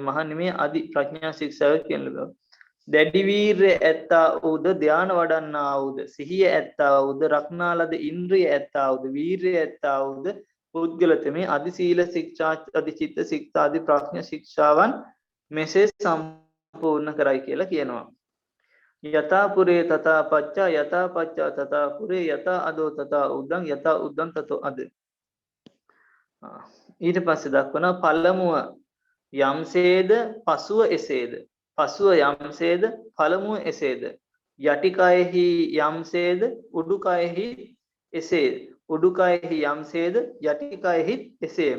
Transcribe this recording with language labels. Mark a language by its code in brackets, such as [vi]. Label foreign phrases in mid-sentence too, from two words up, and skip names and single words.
[si] මහණනි මේ අදි ප්‍රඥා ශික්ෂාව කියන ලැබෙනවා. දැඩි වීර්ය ඇත්තා වූද, ධානය වඩන්නා වූද, සිහිය ඇත්තා වූද, රක්නා ලද ඉන්ද්‍රිය ඇත්තා වූද, වීර්ය ඇත්තා වූද පුද්ගලතමේ අදි සීල ශික්ෂා, අදි චිත්ත ශික්ෂා, අදි ප්‍රඥා ශික්ෂාවන් මෙසේ සම්පූර්ණ කරයි කියලා කියනවා. [pi] යතා පුරේ තතා පච්චා යතා පච්චා තතා පුරේ යතා අදෝ තතා උද්දං යතා උද්දං තතෝ අද. [si] ඊට පස්සේ දක්වනවා පළමුව යම්සේද පසුව එසේද, පසුව යම්සේද පළමුව එසේද, යටිකයෙහි යම්සේද උඩුකයෙහි එසේද, උඩුකයෙහි යම්සේද යටිකයෙහි එසේම.